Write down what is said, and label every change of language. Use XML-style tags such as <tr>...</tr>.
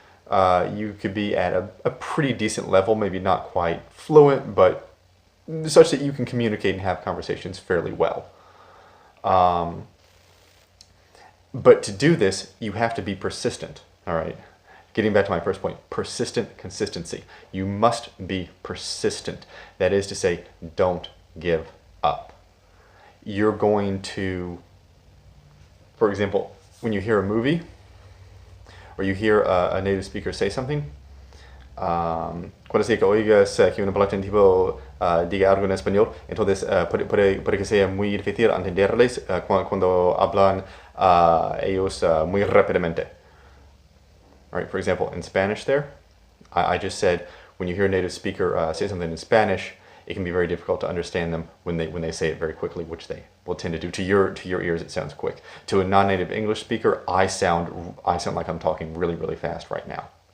<en>You could be at a pretty decent level, maybe not quite fluent, but such that you can communicate and have conversations fairly well. But to do this, you have to be persistent, all right? Getting back to my first point, persistent consistency. You must be persistent. That is to say, don't give up. You're going to, for example, when you hear a movie, or you hear a native speaker say something,</en> <es>cuando sea que oigas que un tipo diga algo en español, entonces puede que sea muy difícil entenderles cuando hablan ellos muy rápidamente.</es> <en>All right, for example, in Spanish there, I just said when you hear a native speaker say something in Spanish, it can be very difficult to understand them when they say it very quickly, which they will tend to do. To your ears, it sounds quick. To a non-native English speaker, I sound like I'm talking really, really fast right now.</en>